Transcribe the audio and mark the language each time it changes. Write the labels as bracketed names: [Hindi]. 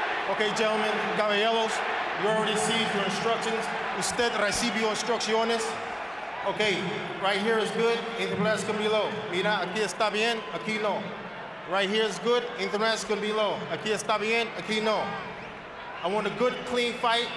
[English] Okay, gentlemen, caballeros, you already received your instructions. [Spanish] Usted recibió instrucciones. [English] Okay, right here is good, intermedio can be low. [Spanish] Mira, aquí está bien, aquí no. [English] Right here is good, intermedio can be low. [Spanish] Aquí está bien, aquí no. [English] I want a good, clean fight.